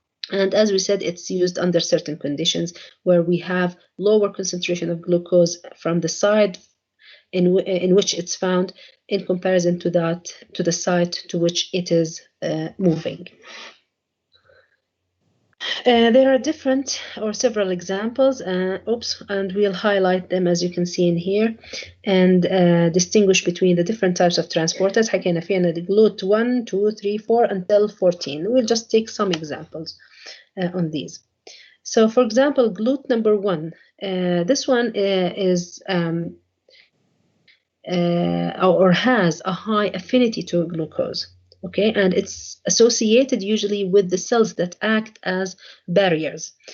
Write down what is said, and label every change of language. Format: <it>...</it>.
<en>And as we said, it's used under certain conditions where we have lower concentration of glucose from the side in which it's found in comparison to the site to which it is moving. There are different or several examples, and we'll highlight them as you can see in here, and distinguish between the different types of transporters.</en> <ar>حكينا في عنا GLUT 1, 2, 3, 4 until 14.</ar> <en>We'll just take some examples on these. So for example, GLUT number 1, this one is or has a high affinity to glucose, okay, and it's associated usually with the cells that act as barriers.</en>